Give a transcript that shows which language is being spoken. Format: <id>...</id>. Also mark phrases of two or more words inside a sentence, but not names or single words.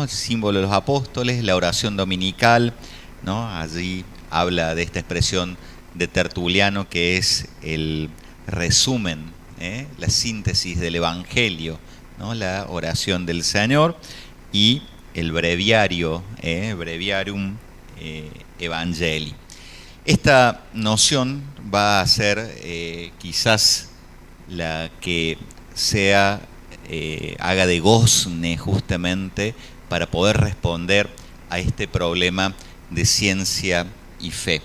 <es>El símbolo de los apóstoles, la oración dominical, ¿no? Allí habla de esta expresión de Tertuliano que es el resumen, la síntesis del Evangelio, ¿no? La oración del Señor, y el breviario,</es> <la>breviarium evangelii.</la> <es>Esta noción va a ser quizás la que haga de gozne justamente para poder responder a este problema de ciencia y fe.</es>